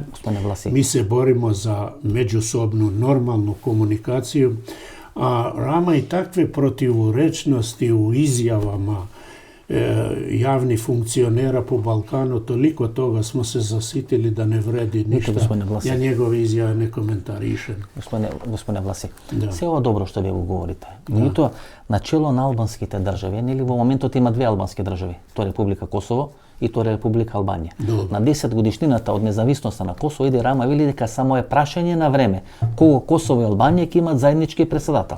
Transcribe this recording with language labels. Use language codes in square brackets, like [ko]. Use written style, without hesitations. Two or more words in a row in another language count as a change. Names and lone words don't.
[sr] Mi se borimo za međusobnu normalnu komunikaciju, a Rama i takve protivurečnosti u izjavama javnih funkcionera po Balkanu, toliko toga smo se zasitili da ne vredi ništa. Ja njegove izjave ne komentarišem. [mk] Gospodine Власи, се ова добро што ви го говорите. Меѓутоа, начело на албанските држави, нели во моментот има две албански држави, тоа е Република Косово и тоа е Република Албанија. На 10 годишнината од независноста на Косово, Еди Рама вели дека само е прашање на време кога Косово и Албанија ќе имат заеднички председател.